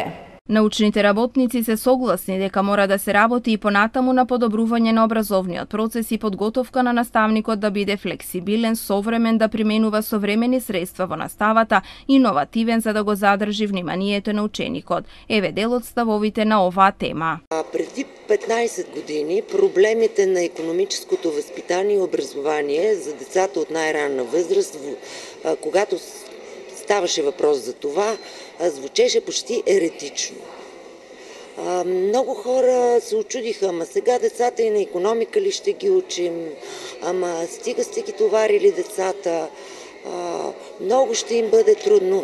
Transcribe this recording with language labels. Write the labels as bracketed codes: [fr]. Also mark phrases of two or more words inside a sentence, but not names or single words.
[mk] Научните работници се согласни дека мора да се работи и понатаму на подобрување на образовниот процес и подготовка на наставникот да биде флексибилен, современ, да применува современи средства во наставата, иновативен за да го задржи вниманието на ученикот. Еве дел од ставовите на оваа тема. [bg] Преди 15 години проблемите на икономическото воспитание и образование за децата от най-ранна възраст, когато ставаше въпрос за това, звучеше почти еретично. Много хора се очудиха, ама сега децата и на икономика ли ще ги учим, ама стига сте ги товарили децата, много ще им бъде трудно.